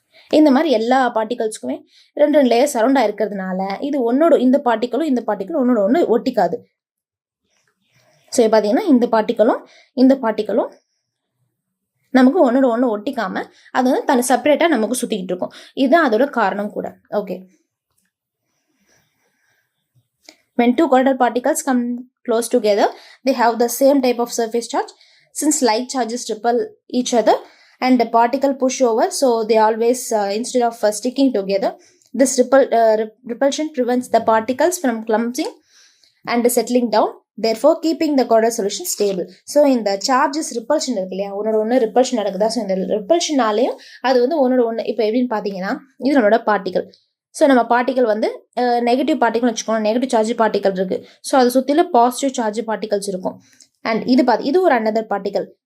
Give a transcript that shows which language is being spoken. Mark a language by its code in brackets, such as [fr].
[ta] இந்த மாதிரி எல்லா பார்ட்டிகல்ஸுக்குமே 2 லேயர் சரௌண்ட் ஆயிருக்கிறதுனால இது இந்த பார்ட்டிகளும் ஒன்னோட ஒன்று ஒட்டிக்காது. ஸோ பார்த்தீங்கன்னா இந்த பார்ட்டிகளும் நமக்கு ஒன்னோட ஒன்று ஒட்டிக்காம அது வந்து தனி செப்பரேட்டாக நமக்கு சுற்றிக்கிட்டு இருக்கும். இதுதான் அதோட காரணம் கூட. Okay, [en] When two colloidal particles come close together, they have the same type of surface charge. Since like charges repel each other and the particle push over, so they always, instead of sticking together, this repulsion prevents the particles from clumping and settling down, therefore keeping the colloidal solution stable. [ta] So இந்த charges repulsion இருக்கு இல்லையா, ஒன்னோட ஒன்று repulsion நடக்குதா, so இந்த ரிப்பல்ஷனாலேயும் அது வந்து ஒன்னோட ஒன்று, இப்போ எப்படின்னு பார்த்தீங்கன்னா இது நம்மளோட பார்ட்டிகல். ஸோ நம்ம பார்ட்டிகல் வந்து நெகட்டிவ் பார்ட்டிகல் வச்சுக்கோங்க, நெகட்டிவ் சார்ஜ் பார்ட்டிகல் இருக்கு. ஸோ அது சுற்றில பாசிட்டிவ் சார்ஜ் பார்ட்டிகல்ஸ் இருக்கும். அண்ட் இது ஒரு அனதர் பார்ட்டிகல்.